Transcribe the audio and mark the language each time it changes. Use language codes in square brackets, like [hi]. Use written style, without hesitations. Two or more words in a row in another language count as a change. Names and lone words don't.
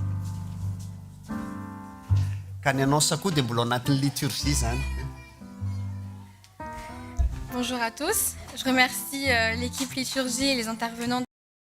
[mg] Ka ny annonce koa dia mbola anatin'ny liturgie zany. [fr] Bonjour à tous, je remercie l'équipe liturgie et les intervenants